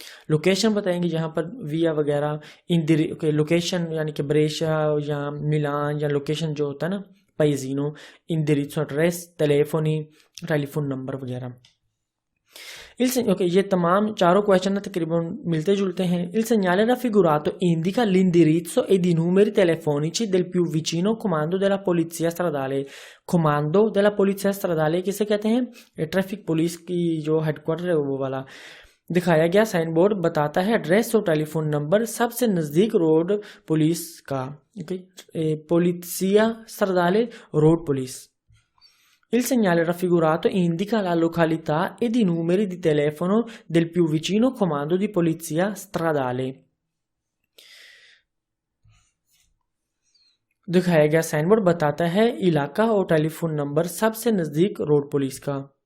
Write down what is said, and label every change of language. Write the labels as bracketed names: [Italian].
[Hindi] Location बताएंगे, जहाँ पर विया वगैरह लोकेशन, यानी कि ब्रेशा या मिलान, या लोकेशन जो होता है ना [Italian] paesino, indirizzo, [English] address, [Hindi] telephone number वगैरह। ओके, ये तमाम चारों क्वेश्चन तकरीबन मिलते जुलते हैं। [Italian] Il segnale raffigurato indica l'indirizzo ed i numeri telefonici del più vicino comando della polizia stradale। comando della polizia stradale [Hindi] किसे कहते हैं? ट्रैफिक पुलिस की जो हेडक्वार्टर है वो वाला। दिखाया गया साइन बोर्ड बताता है एड्रेस और टेलीफोन नंबर सबसे नजदीक रोड पुलिस का। [Italian] Polizia stradale, [English] road police। [Italian] Il segnale raffigurato indica la località ed i numeri di telefono del più vicino comando di polizia stradale। [Hindi] दिखाया गया साइन बोर्ड बताता है इलाका और टेलीफोन नंबर सबसे नजदीक रोड पुलिस का।